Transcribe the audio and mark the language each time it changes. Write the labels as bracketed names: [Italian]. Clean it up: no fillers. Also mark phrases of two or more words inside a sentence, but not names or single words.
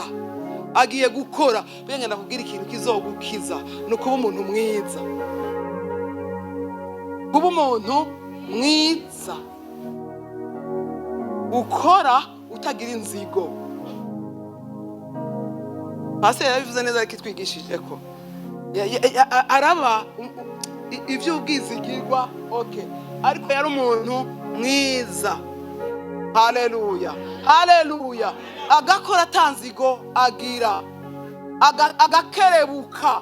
[Rundi] Agiye gukora. Bengenda kugira ikintu kizogukiza, no kuba umuntu mwiza. Kuba umuntu mwiza. Ukora utagira inzigo. Pastor yabivuze neza kitwigishije ko araba ivyo ubwizigirwa, okay, ariko yari umuntu mwiza. Haleluya, haleluya. Agakora atanzigo agira, agakerebuka.